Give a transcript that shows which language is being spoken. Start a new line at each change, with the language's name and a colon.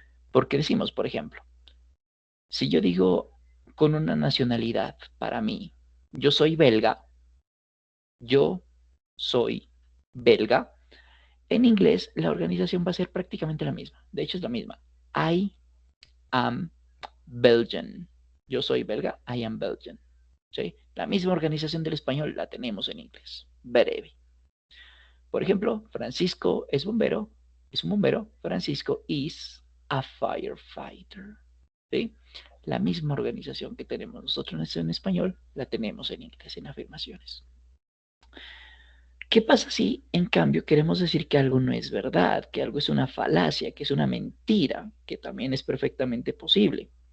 Spanish: Porque decimos, por ejemplo, si yo digo con una nacionalidad para mí, yo soy belga, yo soy belga, en inglés la organización va a ser prácticamente la misma. De hecho es la misma.
English: I am Belgian.
Spanish: Yo soy belga,
English: I am Belgian.
Spanish: ¿Sí? La misma organización del español la tenemos en inglés. Breve. Por ejemplo, Francisco es bombero, es un bombero.
English: Francisco is a firefighter.
Spanish: ¿Sí? La misma organización que tenemos nosotros en español la tenemos en inglés en afirmaciones. ¿Qué pasa si, en cambio, queremos decir que algo no es verdad, que algo es una falacia, que es una mentira, que también es perfectamente posible?